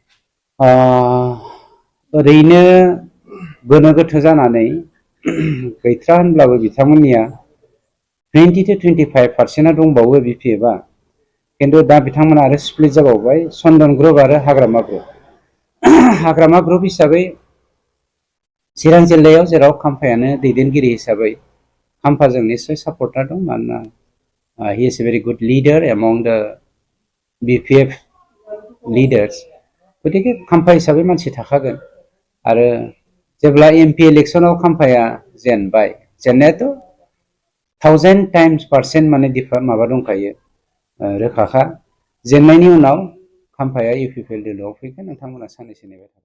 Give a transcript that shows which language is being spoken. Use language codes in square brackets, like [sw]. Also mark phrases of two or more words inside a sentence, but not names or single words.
[brx] ओरैनो गोनो गोथो जानानै गैथ्रा होनब्लाबो बिथांमोननिया 20 to 25% दंबावो BPF-आ। खिन्थु दा बिथांमोना आरो स्प्लिट जाबावबाय, चन्दन ग्रुप आरो हाग्रामा ग्रुप। हाग्रामा ग्रुप हिसाबै चिरां जिल्लायाव जेराव खाम्फायानो दैदेनगिरि हिसाबै खाम्फाजों निस्सय सापर्टार दं। मानोना [en] he is a very good leader among the BPF leaders। [brx] गतिके खाम्फा हिसाबै मानसि थाखागोन। आरो जेब्ला एमपि इलेक्शनाव खाम्फाया जेनबाय, जेननायाथ' 1000 टाइम्स % माने माबा दंखायो, रोखाखा। जेननायनि उनाव खाम्फाया UPPL दोलोआव फैगोन, नोंथांमोना साननैसो नेबाय थागोन।